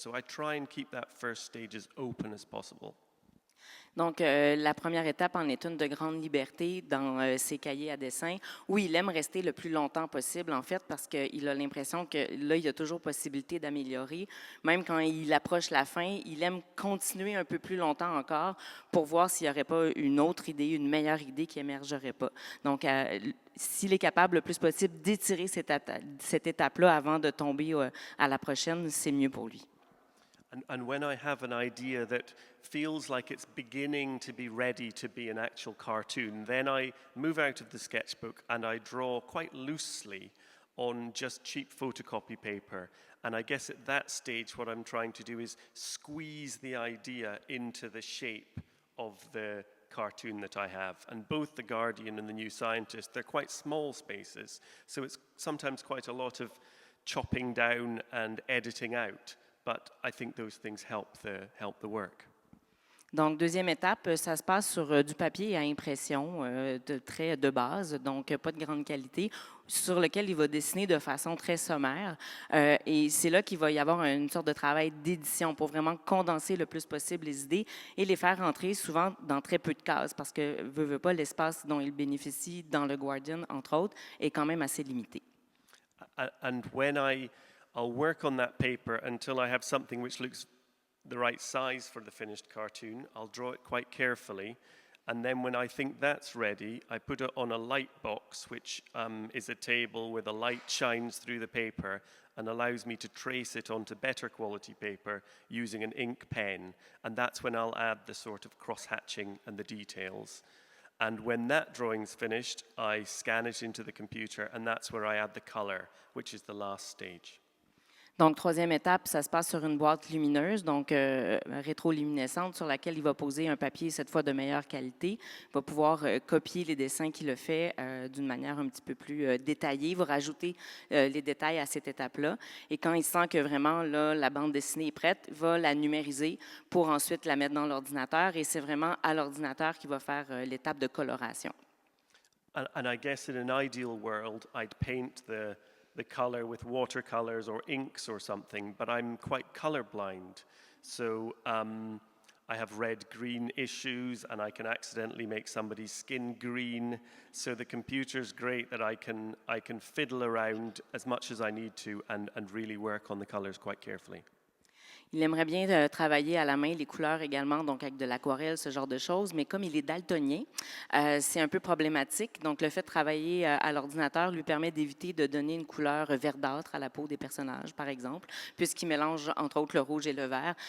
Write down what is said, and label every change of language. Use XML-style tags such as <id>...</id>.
<en>So I try and keep that first stage as open as possible.</en> <fr>Donc, la première étape en est une de grande liberté dans ses cahiers à dessin, où il aime rester le plus longtemps possible, en fait, parce qu'il a l'impression que là, il y a toujours possibilité d'améliorer. Même quand il approche la fin, il aime continuer un peu plus longtemps encore pour voir s'il n'y aurait pas une autre idée, une meilleure idée qui émergerait pas. Donc, s'il est capable le plus possible d'étirer cette étape-là avant de tomber à la prochaine, c'est mieux pour lui.</fr> <en>And when I have an idea that feels like it's beginning to be ready to be an actual cartoon, then I move out of the sketchbook and I draw quite loosely on just cheap photocopy paper. And I guess at that stage, what I'm trying to do is squeeze the idea into the shape of the cartoon that I have. And both The Guardian and The New Scientist, they're quite small spaces, so it's sometimes quite a lot of chopping down and editing out. But I think those things help the work.</en> <fr>Donc, deuxième étape, ça se passe sur du papier à impression de traits de base, donc pas de grande qualité, sur lequel il va dessiner de façon très sommaire. Et c'est là qu'il va y avoir une sorte de travail d'édition pour vraiment condenser le plus possible les idées et les faire rentrer souvent dans très peu de cases, parce que, veut pas, l'espace dont il bénéficie dans le Guardian, entre autres, est quand même assez limité.</fr> <en>And when I'll work on that paper until I have something which looks the right size for the finished cartoon. I'll draw it quite carefully. And then when I think that's ready, I put it on a light box, which is a table where the light shines through the paper and allows me to trace it onto better quality paper using an ink pen. And that's when I'll add the sort of cross-hatching and the details. And when that drawing's finished, I scan it into the computer, and that's where I add the color, which is the last stage.</en> <fr>Donc, troisième étape, ça se passe sur une boîte lumineuse, donc rétroluminescente, sur laquelle il va poser un papier, cette fois de meilleure qualité. Il va pouvoir copier les dessins qu'il a fait d'une manière un petit peu plus détaillée. Il va rajouter les détails à cette étape-là. Et quand il sent que vraiment là, la bande dessinée est prête, il va la numériser pour ensuite la mettre dans l'ordinateur. Et c'est vraiment à l'ordinateur qu'il va faire l'étape de coloration.</fr> <en>And I guess in an ideal world, I'd paint the color with watercolors or inks or something, but I'm quite colorblind. So I have red-green issues, and I can accidentally make somebody's skin green. So the computer's great that I can fiddle around as much as I need to and really work on the colors quite carefully.</en> <fr>Il aimerait bien travailler à la main les couleurs également, donc avec de l'aquarelle, ce genre de choses, mais comme il est daltonien, c'est un peu problématique. Donc, le fait de travailler à l'ordinateur lui permet d'éviter de donner une couleur verdâtre à la peau des personnages, par exemple, puisqu'il mélange, entre autres, le rouge et le vert.</fr>